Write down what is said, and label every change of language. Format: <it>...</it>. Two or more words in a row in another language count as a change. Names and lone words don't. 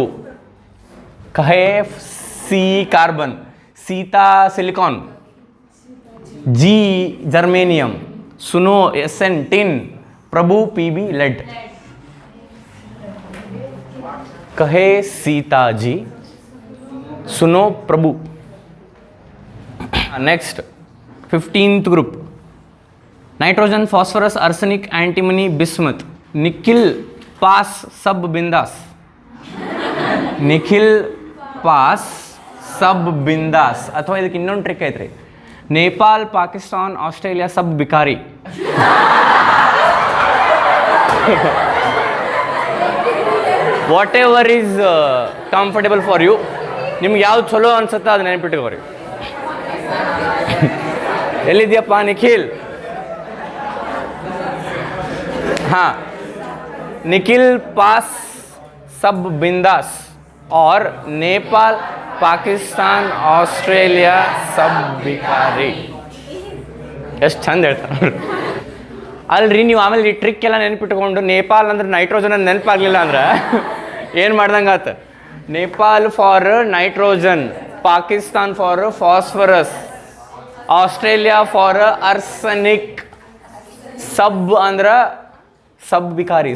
<hi>कहे C कार्बन, सीता सिलिकॉन, जी जर्मेनियम, सुनो Sn टिन, प्रभु Pb लेड. कहे सीताजी सुनो प्रभु.</hi> <en>Next 15th group. Nitrogen, phosphorus, arsenic, antimony, bismuth.</en> <hi>निखिल पास सब बिंदास. निखिल पास सब बिंदास.</hi> <kn>ಅಥವಾ ಇದಕ್ಕೆ ಇನ್ನೊಂದು ಟ್ರಿಕ್ ಐತ್ರಿ. ನೇಪಾಲ್, ಪಾಕಿಸ್ತಾನ್, ಆಸ್ಟ್ರೇಲಿಯಾ</kn> <hi>सब भिखारी.</hi> <en>Whatever is comfortable for you.</en> <kn>ನಿಮ್ಗೆ ಯಾವ್ದು ಚಲೋ ಅನ್ಸುತ್ತೆ ಅದು ನೆನಪಿಟ್ಕೋರಿ. ಎಲ್ಲಿದ್ಯಪ್ಪ ನಿಖಿಲ್?</kn> <hi>हाँ, निखिल पास सब बिंदास और नेपाल, पाकिस्तान, ऑस्ट्रेलिया सब भिखारी.</hi> <kn>ಎಷ್ಟು ಚಂದ ಹೇಳ್ತಾರೆ ಅಲ್ರಿ. ನೀವು ಆಮೇಲೆ ಈ ಟ್ರಿಕ್ ಎಲ್ಲ ನೆನಪಿಟ್ಕೊಂಡು ನೇಪಾಲ್ ಅಂದ್ರೆ ನೈಟ್ರೋಜನ್ ಅಂತ ನೆನಪಾಗಲಿಲ್ಲ ಅಂದ್ರೆ ಏನು ಮಾಡ್ದಂಗೆ ಆತ. ನೇಪಾಲ್</kn> <en>for nitrogen,</en> <kn>ಪಾಕಿಸ್ತಾನ್</kn> <en>for phosphorus,</en> <kn>ಆಸ್ಟ್ರೇಲಿಯಾ</kn> <en>for arsenic,</en> <kn>ಸಬ್ ಅಂದ್ರೆ</kn> <hi>सब भिखारी.</hi>